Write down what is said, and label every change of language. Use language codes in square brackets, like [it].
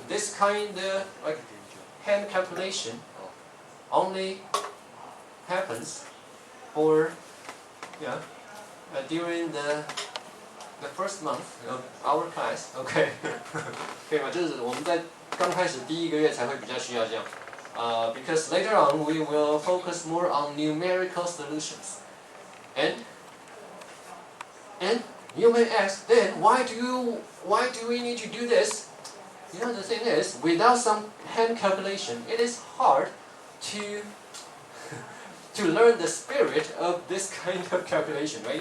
[en] This kind of like hand calculation only happens for during the first month of our class. [zh] Okay. 可以吗？就是我们在刚开始第一个月才会比较需要这样。 [en] Because later on we will focus more on numerical solutions. And you may ask, then why do we need to do this? You know, the thing is, without some hand calculation, it is hard to learn the spirit of this kind of calculation, right?